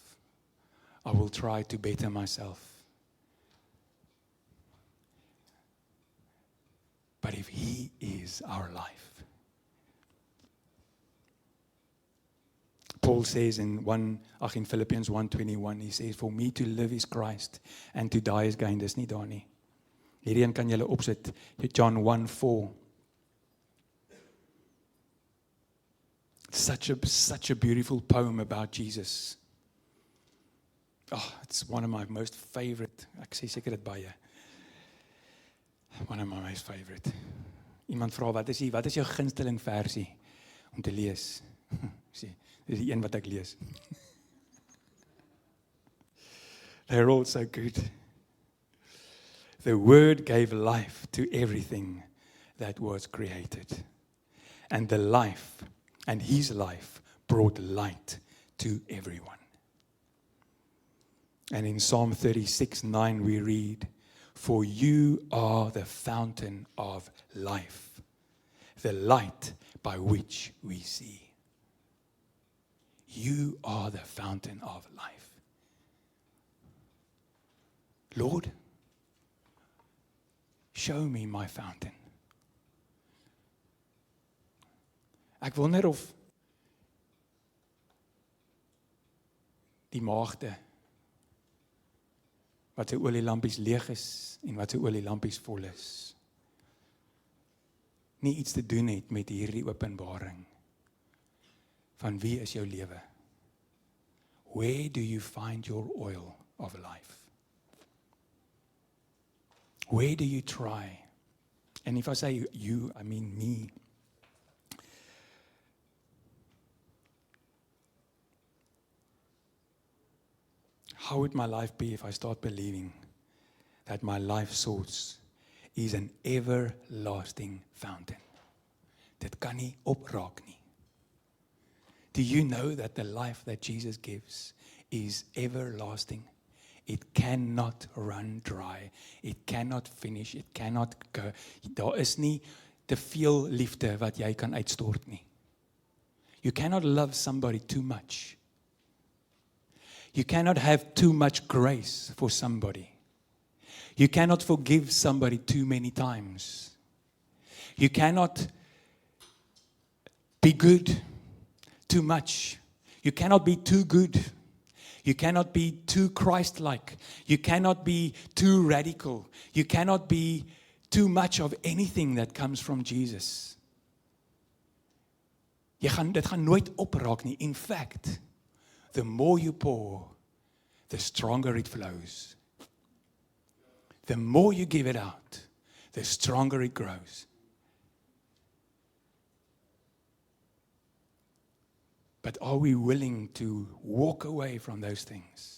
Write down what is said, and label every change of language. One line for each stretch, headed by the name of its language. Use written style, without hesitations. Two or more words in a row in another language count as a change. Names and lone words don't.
English: I will try to better myself. But if He is our life, Paul says in Philippians 1:21, he says, for me to live is Christ and to die is gain.
Afrikaans: Dis nie daar nie. Hierdie een kan julle opsit, John 1:4.
English: Such a beautiful poem about Jesus. Oh, it's one of my most favorite.
Afrikaans: Ek sê seker dit baie.
English: One of my most favorite.
Afrikaans: Iemand vra, wat is jou gunsteling versie om te lees? Sê, dis die een wat ek lees.
English: They're all so good. The Word gave life to everything that was created. And the life, and His life, brought light to everyone. And in Psalm 36:9 we read, for you are the fountain of life, the light by which we see. You are the fountain of life. Lord, show me my fountain.
Afrikaans: Ek wonder of die maagde wat se olielampies leeg is en wat se olielampies vol is, nie iets te doen het met hierdie openbaring van wie is jou lewe?
English: Where do you find your oil of life? Where do you try? And if I say you, I mean me. How would my life be if I start believing that my life source is an everlasting fountain?
Afrikaans: Dit kan nie opraak nie.
English: Do you know that the life that Jesus gives is everlasting? It cannot run dry. It cannot finish. It cannot go.
Afrikaans: Daar is nie te veel liefde wat jy kan uitstort nie.
English: You cannot love somebody too much. You cannot have too much grace for somebody. You cannot forgive somebody too many times. You cannot be good too much. You cannot be too good. You cannot be too Christ-like. You cannot be too radical. You cannot be too much of anything that comes from Jesus.
Afrikaans: Dit gaan nooit opraak nie.
English: In fact, the more you pour, the stronger it flows. The more you give it out, the stronger it grows. But are we willing to walk away from those things?